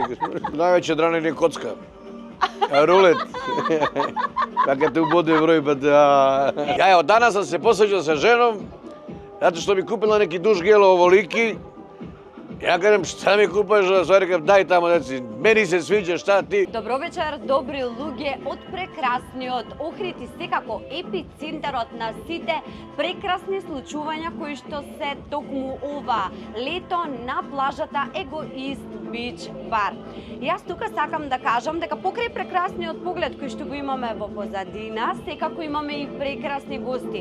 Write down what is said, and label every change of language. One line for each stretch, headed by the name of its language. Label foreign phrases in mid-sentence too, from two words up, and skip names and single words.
Serbian: Najveća drana je kocka. Rulet. Pa kad te ubode broj, pa da... Ja evo, danas sam se posvađao sa ženom, zato što mi kupila neki duš gelo ovoliki. Ja kažem, šta mi kupaš, stvari kažem, daj tamo, deci, meni se sviđa, šta ti?
Macedonian: Добро вечер, добри луѓе од прекрасниот Охрид и секако епицентарот на сите прекрасни случувања кои што се токму ова лето на плажата Егоист Бич бар. Јас тука сакам да кажам дека покрај прекрасниот поглед кој што го имаме во позадина, секако имаме и прекрасни гости.